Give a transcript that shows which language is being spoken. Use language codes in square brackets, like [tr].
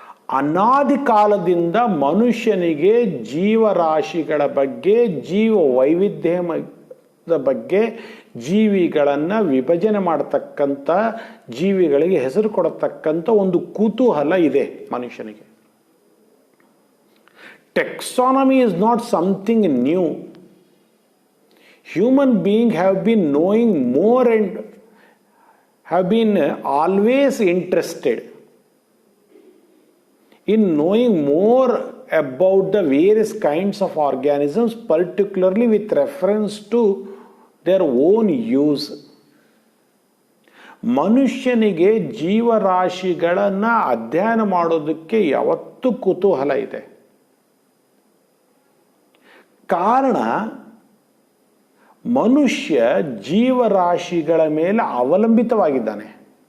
[kn] ಅನಾದಿ ಕಾಲದಿಂದ ಮನುಷ್ಯನಿಗೆ ಜೀವರಾಶಿಗಳ ಬಗ್ಗೆ, ಜೀವ ವೈವಿಧ್ಯದ ಬಗ್ಗೆ, ಜೀವಿಗಳನ್ನು ವಿಭಜನೆ ಮಾಡತಕ್ಕಂಥ, ಜೀವಿಗಳಿಗೆ ಹೆಸರು ಕೊಡತಕ್ಕಂಥ ಒಂದು ಕುತೂಹಲ ಇದೆ ಮನುಷ್ಯನಿಗೆ. [en] Taxonomy is not something new. Human beings have been knowing more and have been always interested in knowing more about the various kinds of organisms, particularly with reference to their own use. [kn] ಮನುಷ್ಯನಿಗೆ ಜೀವರಾಶಿಗಳನ್ನು ಅಧ್ಯಯನ ಮಾಡೋದಕ್ಕೆ ಯಾವತ್ತೂ ಕುತೂಹಲ ಇದೆ. ಕಾರಣ ಮನುಷ್ಯ ಜೀವರಾಶಿಗಳ ಮೇಲೆ ಅವಲಂಬಿತವಾಗಿದ್ದಾನೆ.